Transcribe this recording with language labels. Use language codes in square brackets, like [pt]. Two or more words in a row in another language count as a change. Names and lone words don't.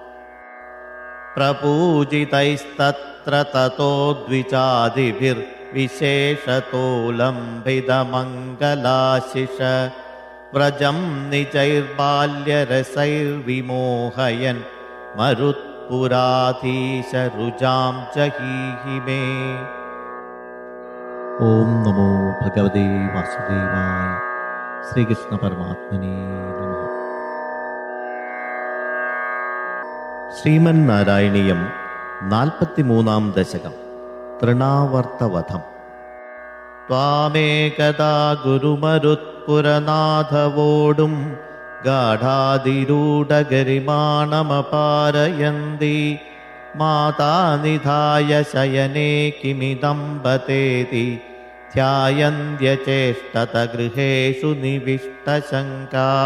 [sa] प्रपूजितैस्तत्र ततो द्विजादिभिर्विशेषतोलम्बितमङ्गलाशिष व्रजं निजैर्बाल्यरसैर्विमोहयन् मरुत्पुराधीशरुजां जहीहि मे। ओम नमो भगवते वासुदेवाय। श्रीकृष्ण परमात्मने नमः। ശ്രീമന്നാരായണീയം 43 ദശകം തൃണാവർത്തവധം. त्वामेकदा गुरुमरुत्पुरनाथवोडुं गाढादिरूढगरिमाणमपारयन्ति माता निधाय शयने किमिदं बतेति ध्यायन्त्यचेष्टत गृहेषु निविष्टशङ्का